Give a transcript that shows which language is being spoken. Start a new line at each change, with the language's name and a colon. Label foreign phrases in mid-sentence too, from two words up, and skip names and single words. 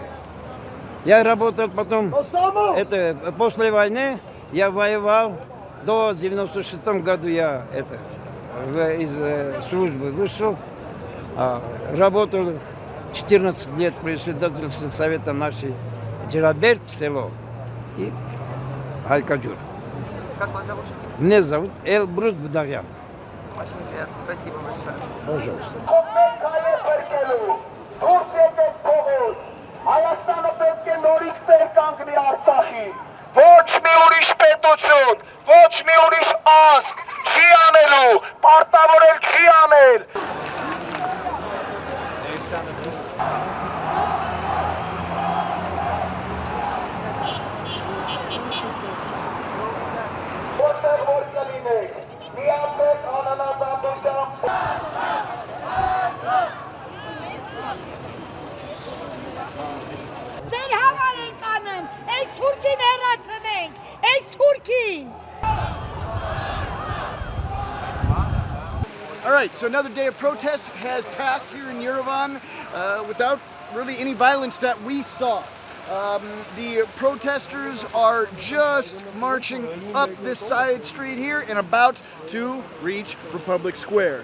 Russian: Я работал потом, после войны, я воевал, до 96 году я из службы вышел, работал 14 лет председателем совета нашей Джераберт, село, и Айкаджур. Как вас зовут? Меня зовут Элбрус Бударян. Очень приятно. Спасибо большое. Пожалуйста.
Armenian: Ոչ մի ուրիշ պետություն, ոչ մի ուրիշ ազգ չի անելու, պարտավորել չի անել։ Որտեղ որ կլինեք, միացեք անանազամբությամբ։ Ձեր համար ենք անում, այս թուրքին հեռացնենք, այս թուրքին։
English: All right, so another day of protest has passed here in Yerevan without really any violence that we saw. The protesters are just marching up this side street here and about to reach Republic Square.